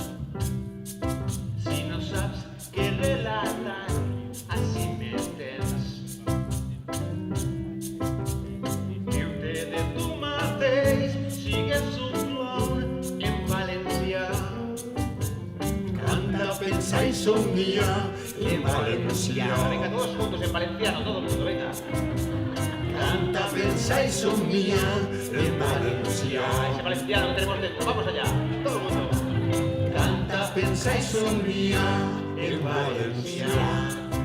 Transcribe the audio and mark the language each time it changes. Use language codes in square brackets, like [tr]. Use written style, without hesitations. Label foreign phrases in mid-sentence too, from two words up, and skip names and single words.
[ca] Si no saps què relatar, així me tens. Viu-te de tu mateix, sigues un clown en valencià. Canta, pensa i somnia en valencià. [es] Venga, todos juntos en valenciano, todo el mundo, venga. [ca] Canta, pensa i somnia en valencià. [es] Ese valenciano que tenemos dentro, vamos allá, todo el mundo. [ca] Canta, pensa i somnia en valencià.